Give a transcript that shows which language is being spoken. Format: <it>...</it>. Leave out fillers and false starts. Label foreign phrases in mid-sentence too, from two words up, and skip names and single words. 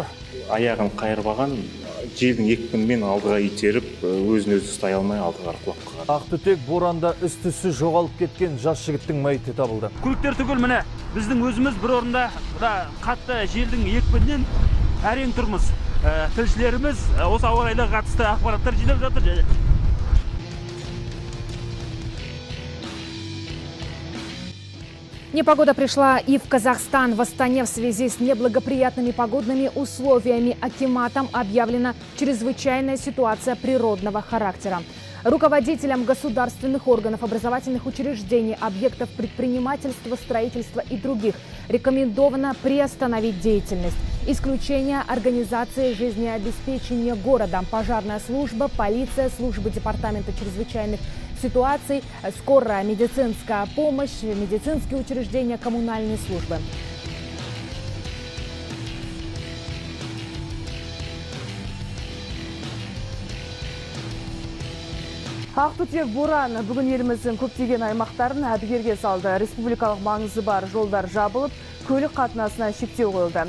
<kk>Аяғын қайырбаған, желдің екпінімен алдыға итеріп, өзін-өзі ұстай алмай алдыға құлап қалған. Ақтүтек боранда із-түзсіз жоғалып кеткен жас жігіттің мәйіті табылды. Көліктер түгел міне біздің өзіміз бір орында қатты желдің екпінінен әрең тұрмыз. Тілшілеріміз осы ауа райына қатысты ақпараттар жинап жатыр.</kk> <ru>Непогода пришла и в Казахстан. В Астане в связи с неблагоприятными погодными условиями акиматом объявлена чрезвычайная ситуация природного характера. Руководителям государственных органов, образовательных учреждений, объектов предпринимательства, строительства и других рекомендовано приостановить деятельность. Исключение организации жизнеобеспечения города, пожарная служба, полиция, службы департамента чрезвычайных ситуаций, скорая медицинская помощь, медицинские учреждения, коммунальные службы.</ru> <kk>Ақтүтек боран бүгін еліміздің көптеген аймақтарын әбігерге салды. Республикалық маңызы бар жолдар жабылып, көлік қатынасына шектеу қойылды.</kk>